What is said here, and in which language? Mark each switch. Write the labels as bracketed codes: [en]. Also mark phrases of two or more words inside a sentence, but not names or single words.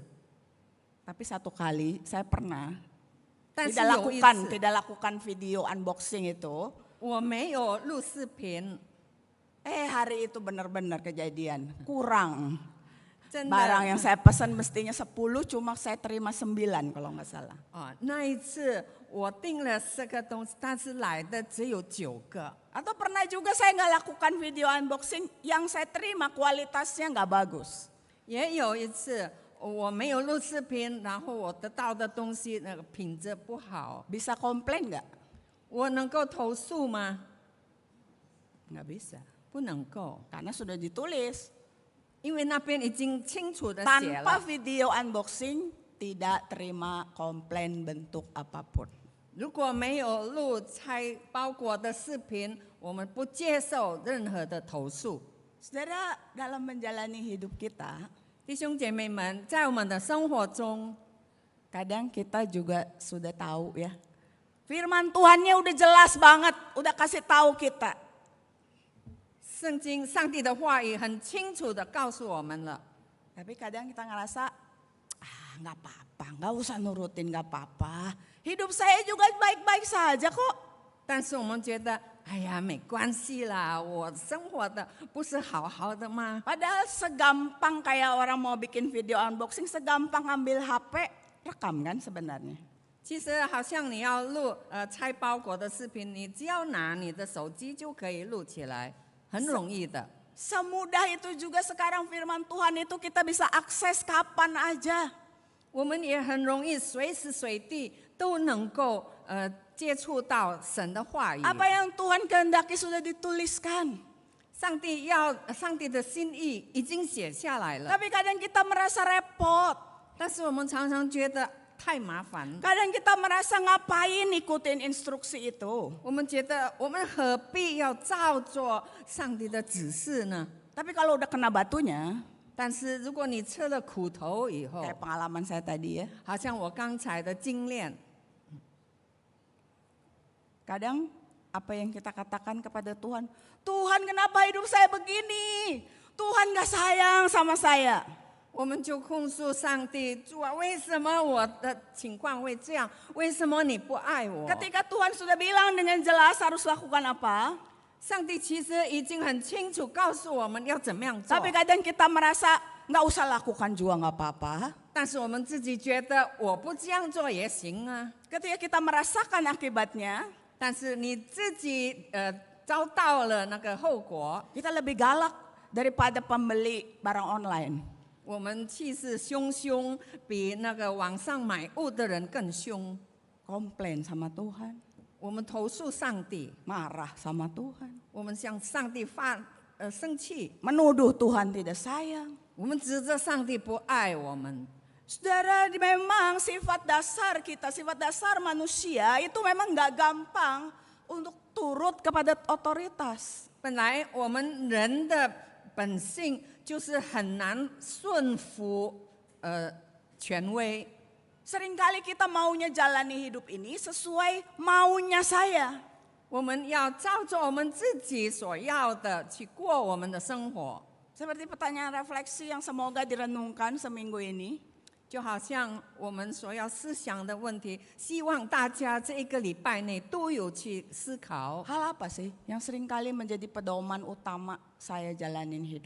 [id] Tapi satu kali saya pernah [zh] 但是 [id] tidak [zh] 有一 [id] lakukan [zh] 次 [id] tidak lakukan video unboxing itu. [zh] 我没有录视频， [id] Hari itu benar-benar kejadian kurang. [zh] 真 [id] Barang [zh] 的 [id] yang saya pesan mestinya 10, cuma saya terima 9 kalau nggak salah. [zh] 啊，那一次我订了10个东西，但是来的只有9个。 [id] Atau pernah juga saya nggak lakukan video unboxing, yang saya terima kualitasnya nggak bagus. [zh] 也有一次我没有录视频，然后我得到的东西那个品质不好， [id] Bisa komplain nggak? [zh] 我能够投诉吗？ [id] Nggak bisa, [zh] 不能够， [id] karena sudah ditulis. [zh] 因为那边已经清楚的写 [id] Tanpa [zh] 了。 [id] video unboxing tidak terima komplain bentuk apapun. [zh] 如果没有录拆包裹的视频，我们不接受任何的投诉。 [id] Saudara, dalam menjalani hidup kita, [zh] 弟兄姐妹们，在我们的生活中， [id] kadang kita juga sudah tahu ya. Firman Tuhannya udah jelas banget, udah kasih tahu kita. [zh] 圣经上帝的话语很清楚的告诉我们了。 [id] Tapi kadang kita ngerasa, nggak apa-apa, nggak usah nurutin, nggak apa-apa. Hidup saya juga baik-baik saja kok. [zh] 但是我们觉得，哎呀，没关系啦，我生活的不是好好的吗？ [id] Padahal segampang kayak orang mau bikin video unboxing, segampang ambil HP, rekam kan sebenarnya. [zh] 其实好像你要录拆包裹的视频，你只要拿你的手机就可以录起来，很容易的。 [id] Semudah itu juga sekarang firman Tuhan itu kita bisa akses kapan aja. [zh] 我们也很容易随时随地都能够接触到神的话语。 [id] Apa yang Tuhan kehendaki sudah dituliskan. [zh] 上帝的心意已经写下来了， [id] Tapi kadang kita merasa repot. [zh] 但是我们常常觉得太麻烦。 [id] Kadang kita merasa ngapain ikutin instruksi itu. [zh] 我们觉得我们何必要照做上帝的指示呢？ [id] Tapi kalau udah kena batunya, [zh] 但是如果你吃了苦头以后， [id] kayak pengalaman saya tadi ya. [zh] 好像我刚才的经验， [id] Kadang apa yang kita katakan kepada Tuhan, Tuhan kenapa hidup saya begini? Tuhan gak sayang sama saya. [zh] 我们就控诉上帝，主啊，为什么我的情况会这样？为什么你不爱我？ [id] Ketika Tuhan sudah bilang dengan jelas harus lakukan apa, [zh] 上帝其实已经很清楚告诉我们要怎么样做， [id] tapi kadang kita merasa nggak usah lakukan juga nggak apa-apa. [zh] 但是我们自己觉得我不这样做也行啊。 [id] Ketika kita merasakan akibatnya, [zh] 但是你自己遭到了那个后果， [id] kita lebih galak daripada pembeli barang online. [zh] 我们气势汹汹，比那个网上买物的人更凶。 [id] Komplain sama Tuhan, [zh] 我们投诉上帝， [id] marah sama Tuhan, [zh] 我们向上帝生气， [id] menuduh Tuhan tidak sayang. [zh] 我们指责上帝不爱我们。 [id] Saudara, memang sifat dasar kita, sifat dasar manusia itu memang nggak gampang untuk turut kepada otoritas. [zh] 本来我们人的本性就是很难顺服权威。 [id] Seringkali kita maunya jalani hidup ini sesuai maunya saya. [zh] 我们要照着我们自己所要的去过我们的生活， [id] Seperti pertanyaan refleksi yang semoga direnungkan seminggu ini. [zh] 就好像我们所要思想的问题，希望大家这一个礼拜内都有去思考。 [id] Hal apa sih yang seringkali menjadi pedoman utama saya jalanin hidup?